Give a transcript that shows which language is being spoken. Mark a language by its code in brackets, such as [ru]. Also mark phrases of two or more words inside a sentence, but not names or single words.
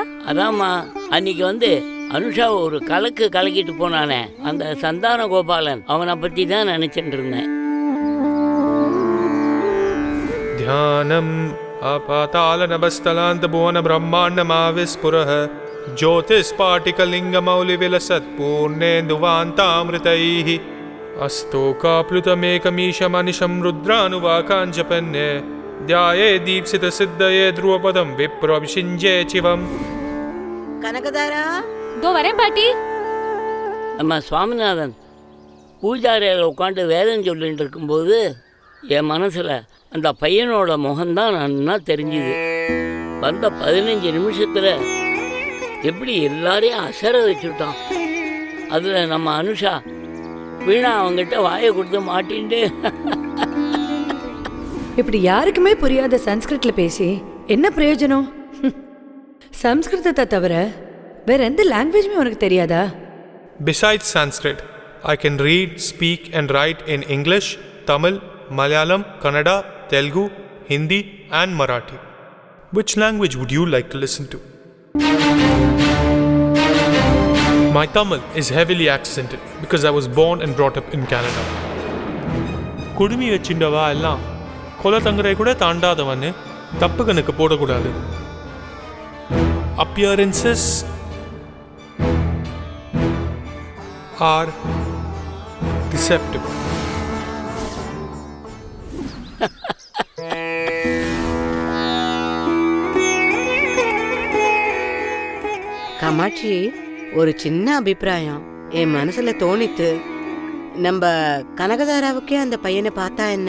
[ta] அதாம்மா, அன்னைக்கு அனுஷா ஒரு கலக்கு கலக்கிட்டு போனானே, அந்த சந்தான கோபாலன், அவனை பத்தி தான் நினைச்சிட்டு இருந்தேன். [sa] ध्यानम् आपाताल नभस्तलान्त भुवन ब्रह्माण्डमाविस्फुरत् ज्योतिस्पाटिकलिङ्गमौलिविलसत्पूर्णेन्दुवान्तामृतैः अस्तोकाप्लुतमेकमीशमनिशं रुद्रानुवाकाञ्जपन्ये ध्याये दीप्सितसिद्धये ध्रुवपदं विप्रोऽभिषिञ्जे चिवम्. [ta] கனகதாரா, இதோ வரேன் பாட்டி. நம்ம சுவாமிநாதன் பூஜாரியில் உட்காந்து வேதம் சொல்லிட்டு இருக்கும்போது என் மனசில் அந்த பையனோட முகம்தான் நன்னா தெரிஞ்சுது. வந்த 15 நிமிஷத்தில் எப்படி எல்லாரையும் அசர வச்சுட்டான். அதில் நம்ம அனுஷா வீணா அவங்ககிட்ட வாயை கொடுத்து மாட்டின்ட்டு இப்படி யாருக்குமே புரியாத சன்ஸ்கிருத்ல பேசி என்ன பிரயோஜனம்? சம்ஸ்கிருதத்தை தவிர வேற எந்த லாங்குவேஜுமே உனக்கு தெரியாதா? [en] Besides Sanskrit, I can read, speak and write in English, Tamil, Malayalam, Kannada, Telugu, Hindi and Marathi. Which language would you like to listen to? My Tamil is heavily accented because I was born and brought up in Canada. [ta] குடுமி வச்சிண்டவா எல்லாம் கொலத்தங்கரை கூட தாண்டாதவன்னு தப்பு கணக்கு போடக்கூடாது. [en] Appearances are acceptable. [ta] காமாட்சி, ஒரு சின்ன அபிப்பிராயம் என் மனசுல தோணித்து. நம்ம கனகதாராவுக்கே அந்த பையனை பார்த்தா என்ன?